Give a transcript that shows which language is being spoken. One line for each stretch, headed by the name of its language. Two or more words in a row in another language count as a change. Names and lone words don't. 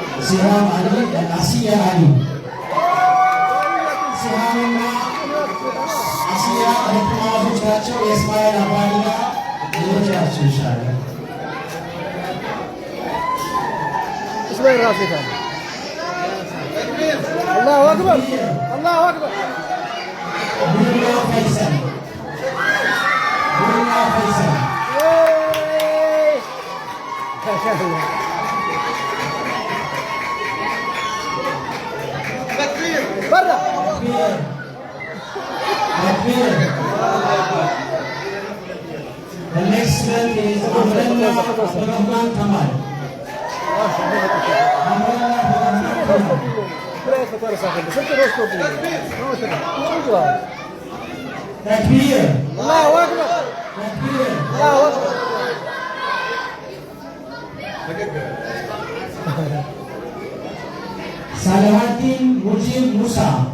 Amharic: ሲሃም አሊ አሲያ አሊ ሲሃምና አሲያ እህትማማቾች ናቸው። የእስማኤል አባዲና ልጆች ናቸው። ይሻላል
Arabic: اسمعي راسك الله اكبر الله اكبر
Amharic: ቡና ፈይሰል ቡና ፈይሰል
Arabic: ما شاء الله تكبير برا تكبير.
English: The next one is Abdullah Abdurrahman Kamal.
Arabic: تكبير. الله اكبر تكبير. الله اكبر
English: Salahuddin Mujib Musa.